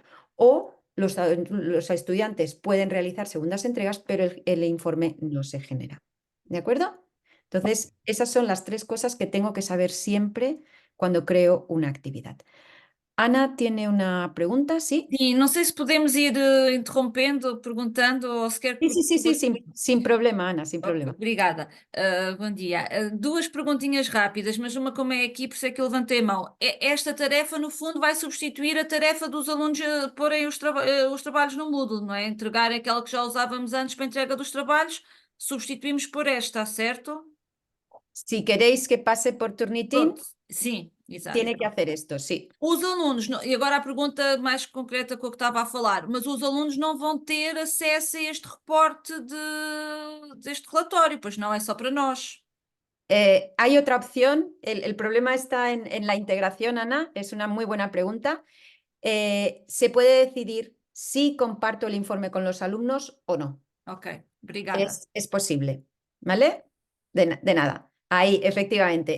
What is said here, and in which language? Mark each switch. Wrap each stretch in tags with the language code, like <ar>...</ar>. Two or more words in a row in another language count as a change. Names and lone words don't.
<es>O los estudiantes pueden realizar segundas entregas, pero el informe no se genera. ¿De acuerdo? Entonces, esas son las 3 cosas que tengo que saber siempre cuando creo una actividad. Ana tiene una pregunta, ¿sí?</es> <pt>Sim, não sei se podemos ir interrompendo, perguntando, ou se quer</pt> <es>Sí, que sí, sí, sí,</es> <pt>duas.</pt> <es>sin problema, Ana, sin</es> <pt>Ok,</pt> <es>problema.</es> <pt>obrigada. Bom dia. Duas perguntinhas rápidas, mas uma como é aqui, por isso é que eu levantei a mão. Esta tarefa, no fundo, vai substituir a tarefa dos alunos porem os trabalhos no Moodle, não é? Entregar aquela que já usávamos antes para a entrega dos trabalhos, substituímos por esta, certo?</pt> <es>Si queréis que pase por Turnitin,</es> <pt>Pronto, sim, exato.</pt> <es>tiene que hacer esto, sí.</es> <pt>Os alunos, e agora a pergunta mais concreta com a que estava a falar, mas os alunos não vão ter acesso a este reporte deste relatório, pois não é só para nós.</pt> <es>Hay otra opción. El problema está en la integración, Ana. Es una muy buena pregunta. Se puede decidir si comparto el informe con los alumnos o no.</es> <pt>Ok, obrigada.</pt> <es>Es posible, ¿vale? De nada. Ahí, efectivamente.</es>